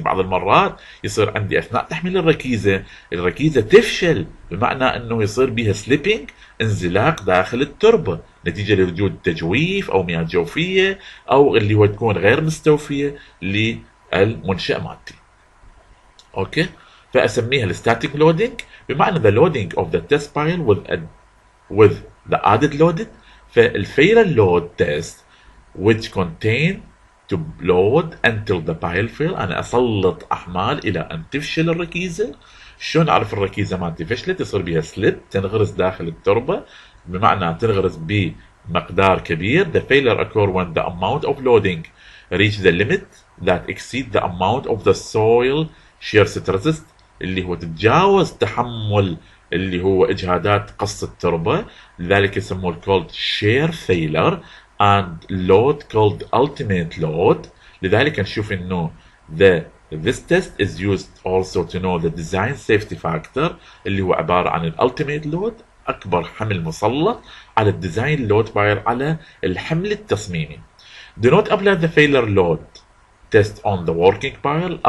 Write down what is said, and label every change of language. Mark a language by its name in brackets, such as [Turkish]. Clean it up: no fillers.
[Arabic] بعض المرات يصير عندي اثناء تحميل الركيزه تفشل، بمعنى انه يصير بها سليبينج، انزلاق داخل التربه نتيجه لوجود تجويف او مياه جوفيه او اللي هو تكون غير مستوفيه للمنشأ مالتي. اوكي، فاسميها الستاتيك لودينج، بمعنى [English] the loading of the test pile with the added loaded. فالfailure load test which contain to load until the pile fail، [Arabic] انا اسلط احمال الى ان تفشل الركيزه. شلون اعرف الركيزه مالتي فشلت؟ يصير بها سليب، تنغرز داخل التربه، بمعنى تنغرز بمقدار كبير. [English] The failure occur when the amount of loading reach the limit that exceed the amount of the soil shear stress، [Arabic] اللي هو تتجاوز تحمل اللي هو اجهادات قص التربه، لذلك يسموه [English] called shear failure and load called ultimate load. [Arabic] لذلك نشوف انه [English] this test is used also to know the design safety factor، [Arabic] اللي هو عباره عن ultimate load، اكبر حمل مسلط على الديزاين لود باير على الحمل التصميمي. [English] Do not apply the failure load test on the working pile.